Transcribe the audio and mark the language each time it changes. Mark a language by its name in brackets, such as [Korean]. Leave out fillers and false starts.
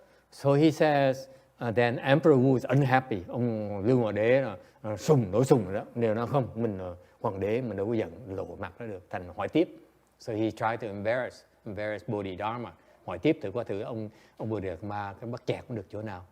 [English] So he says, then Emperor Wu is unhappy. [Vietnamese] Ông Lưu Hoàng Đế là nổi sùng rồi đó. Nếu nó không, mình hoàng đế mình đâu có giận lộ mặt nó được, thành hỏi tiếp. [English] So he tried to embarrass Bodhidharma. [Vietnamese] Hỏi tiếp thử qua thử ông Bồ Đề Đạt Ma cái bắt chẹt cũng được chỗ nào.